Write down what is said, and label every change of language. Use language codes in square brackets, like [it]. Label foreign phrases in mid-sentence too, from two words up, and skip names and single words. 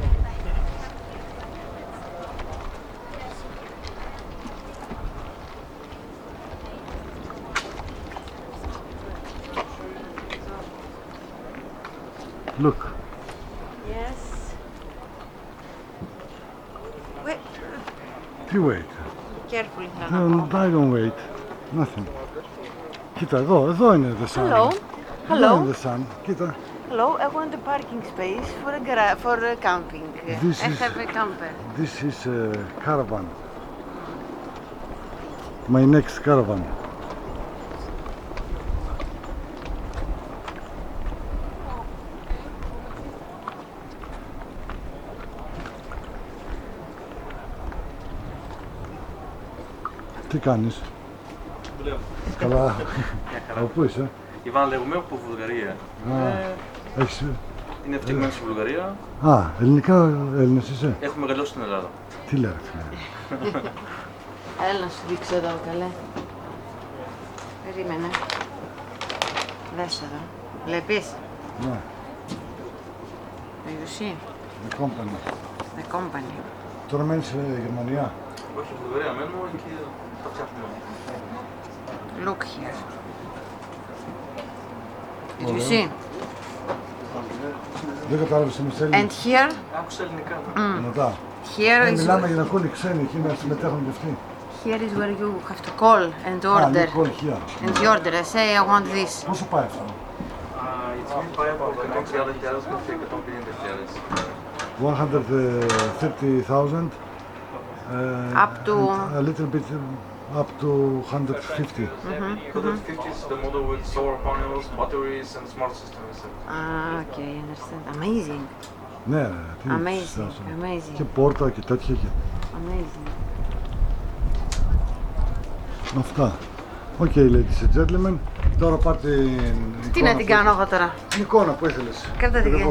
[en] Look. Yes. Wait. You wait. Carefully. I don't wait. Nothing. [el] Κοίτα, εδώ είναι [en] the sun. Hello. [el] Εδώ [en] Hello. [el] είναι [en] the sun. [el] Κοίτα. [en] Hello. I want a parking space for a camping. This I is- have a camper. This is a caravan. My next caravan. [el] Τι κάνεις? Δουλεύω. Καλά. Από πού είσαι? Ιβάν λέγομαι από Βουλγαρία. Έχεις Είναι ευτυχισμένοι στη Βουλγαρία. Α, ελληνικά Έλληνας είσαι. Έχω μεγαλώσει στην Ελλάδα. Τι λέτε. Έλα να σου δείξω εδώ, καλέ. Περίμενε. Δες εδώ. Βλέπεις. Ναι, [en] You see. the company. The company. [el] Τώρα μένεις στη Γερμανία. Όχι, στη Βουλγαρία μένω και τα φτιάχνουμε. [en] Look here. Did you see? [el] Δεν κατάλαβες τι [en] And [el] Έλληνες. [en] here, [el] Άκουσα ελληνικά. Μετά. [en] here is [el] Μιλάμε για να ακούνε οι ξένοι εκεί να συμμετέχουν κι αυτοί. [en] here is where you have to call and [el] Α, [en] order. Nicole here. And you order. I say I want this. [el] Πόσο πάει αυτό. Η τιμή πάει από 130.000 μέχρι 150.000. [en] 130,000 Up to a little bit up to 150. 150 is the model with solar panels, batteries and smart systems. okay, I understand. Amazing. [el] Ναι, τι [en] Amazing. [el] συστάσεις. [en] Amazing. [el] Και πόρτα και τέτοια και [en] Amazing. [el] αυτά. [en] Ok, ladies and gentlemen. [el] Τώρα πάρτε την Τι να την κάνω εγώ τώρα. Την εικόνα που ήθελες. Κράτα την Ακριβώς.